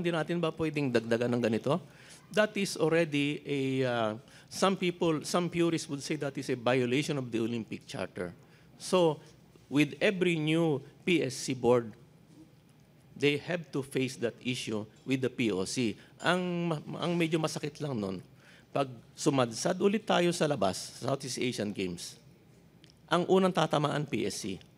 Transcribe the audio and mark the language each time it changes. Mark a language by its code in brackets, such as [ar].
[tl] Hindi natin ba pwedeng dagdagan ng ganito? [en] That is already a, some purists would say that is a violation of the Olympic Charter. So, with every new PSC board, they have to face that issue with the POC. [tl] Ang medyo masakit lang nun, pag sumadsad ulit tayo sa labas, Southeast Asian Games, ang unang tatamaan PSC.